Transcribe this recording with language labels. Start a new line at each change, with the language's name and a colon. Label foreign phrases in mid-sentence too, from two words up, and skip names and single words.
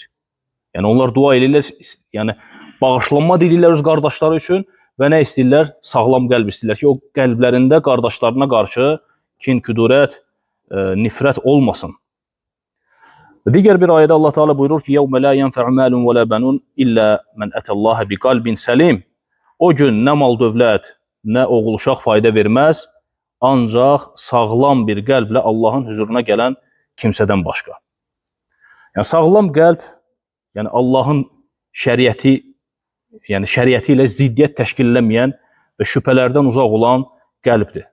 Azerbaijani: Yəni onlar dua edirlər, yəni bağışlanma dilirlər öz qardaşları üçün və nə istəyirlər? Sağlam qəlb istəyirlər ki, o qəlblərində qardaşlarına qarşı kin, küdurət, nifrət olmasın. Digər bir ayədə Allah Teala buyurur ki,
Arabic: يَوْمَ لَا يَنْفَعُ مَالٌ وَلَا بَنُونَ إِلَّا مَنْ أَتَى اللّٰهَ بِقَلْبٍ سَلِيمٍ.
Azerbaijani: O gün nə mal dövlət, nə oğul uşaq fayda verməz, ancaq sağlam bir qəlblə Allahın huzuruna gələn kimsədən başqa. Yəni sağlam qəlb, yəni Allahın şəriəti, yəni şəriəti ilə ziddiyyət təşkillənməyən və şübhələrdən uzaq olan qəlbdir.